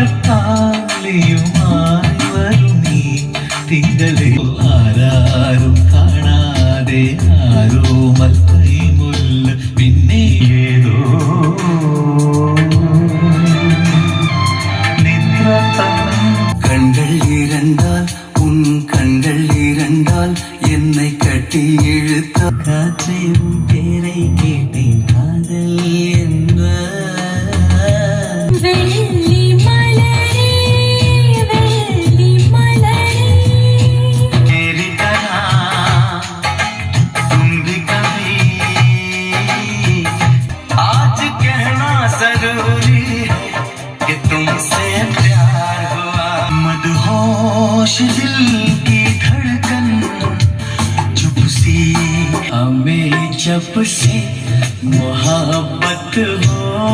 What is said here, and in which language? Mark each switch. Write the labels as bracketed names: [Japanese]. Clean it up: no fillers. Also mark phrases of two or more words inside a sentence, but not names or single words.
[Malayalam] താലിയുമായി വരും നീ തിങ്കളിൽ ആരാരും കാണാതെ ആരോമൽ കൈമുല്ല പിന്നെ ഏതോ [Tamil] கண்கள் இரண்டால் உன் கண்கள் இரண்டால் என்னை கட்டி இழுத்த காற்றின் பேரை கேட்டேன் காதல் என்ப வெள்ளி மலரே வெள்ளி மலரே [Hindi] मेरी तरह तुम भी कभी आज कहना जरूरी है कि तुमसे प्यार हुआ मदहोश दिल की धड़कन चुप सी हमें जब से मोहब्बत हो